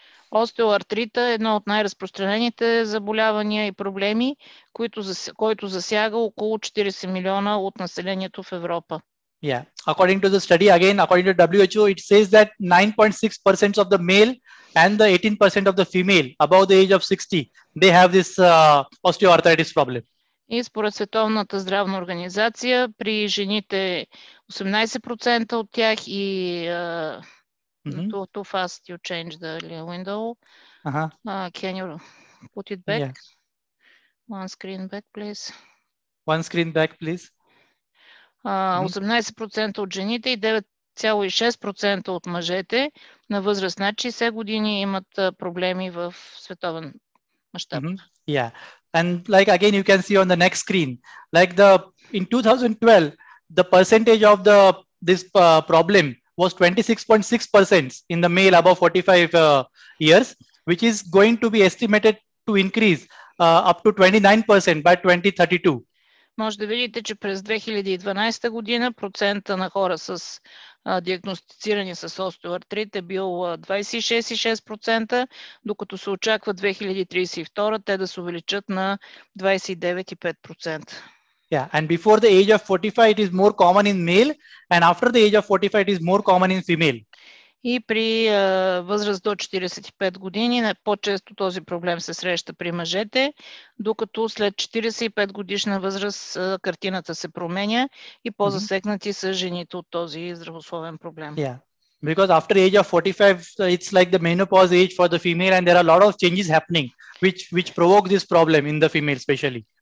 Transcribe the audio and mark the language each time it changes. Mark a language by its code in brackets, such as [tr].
[bg] Остеоартрита е едно от най-разпространените заболявания и проблеми, който засяга около 40 милиона от населението в Европа. [en] Yeah, according to the study, again, according to WHO, it says that 9.6% of the male and the 18% of the female above the age of 60, they have this osteoarthritis problem. [bg] И според Световната здравна организация, при жените 18% от тях и [en] too fast you change the window. Can you put it back? Yeah. One screen back, please. One screen back, please. [bg] 18% от жените и 9,6% от мъжете на възраст над 60 години имат проблеми в световен мащаб. [en] Yeah, and like again you can see on the next screen, like in 2012 the percentage of this problem was 26.6% in the male above 45 years, which is going to be estimated to increase up to 29% by 2032. [bg] Може да видите, че през 2012 година процента на хора с диагностицирани с остеоартрит е бил 26,6%, докато се очаква 2032 те да се увеличат на 29,5%. [en] Yeah, and before the age of 45 it is more common in male, and after the age of 45 it is more common in female. [bg] И при възраст до 45 години по-често този проблем се среща при мъжете, докато след 45 годишна възраст картината се променя и по-засегнати са жените от този здравословен проблем. [en] Yeah, because after the age of 45 it's like the menopause age for the female, and there are a lot of changes happening which provoke this problem in the female especially.